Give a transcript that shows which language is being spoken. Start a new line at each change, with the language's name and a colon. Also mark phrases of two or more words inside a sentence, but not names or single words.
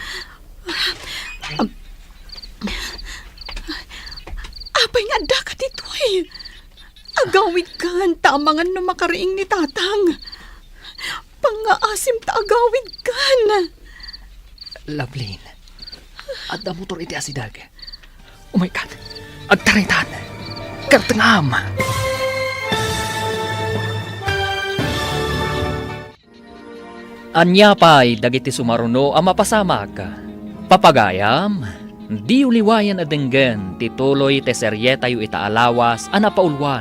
Iloko: Apay nga da ka dito eh. Agawid kan, tamangan na makariing ni tatang. Pangaasim ta agawid kan. Lovelyn, adda motor iti asidag.
English: Oh my God,
Iloko: agtaritan. Kartangam. Anya pa'y dagiti sumaruno ang mapasamak. Papagayam, di uliwayan adenggen tituloy te serye tayo itaalawas anapaulwan.